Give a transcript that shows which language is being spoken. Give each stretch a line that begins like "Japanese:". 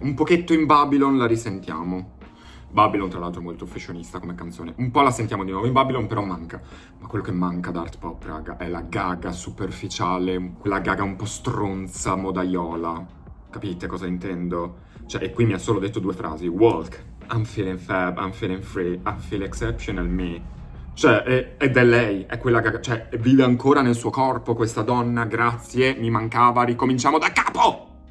Italian: Un pochetto in Babylon la risentiamo. Babylon, tra l'altro, è molto fashionista come canzone. Un po' la sentiamo di nuovo in Babylon, però manca. Ma quello che manca da Art Pop, raga, è la Gaga superficiale, quella Gaga un po' stronza, modaiola. Capite cosa intendo? Cioè, e qui mi ha solo detto 2 frasi.
English: Walk, I'm feeling fab, I'm feeling free, I feel exceptional me.
Italian: Cioè, ed è lei, è quella Gaga, cioè, vive ancora nel suo corpo questa donna, grazie, mi mancava, ricominciamo da capo!